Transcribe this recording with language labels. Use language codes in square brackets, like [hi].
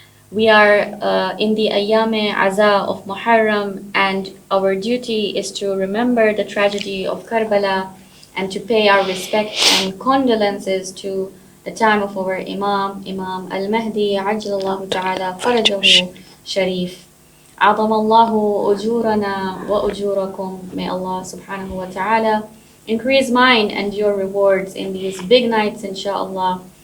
[en] We are in the Ayyam-e Aza of Muharram, and our duty is to remember the tragedy of Karbala and to pay our respect and condolences to the time of our Imam Al-Mahdi Ajjalallahu Ta'ala Farajahu Sharif. [ar] عظم الله أجورنا وأجوركم. [en] May Allah subhanahu wa ta'ala increase mine and your rewards in these big nights, inshaAllah.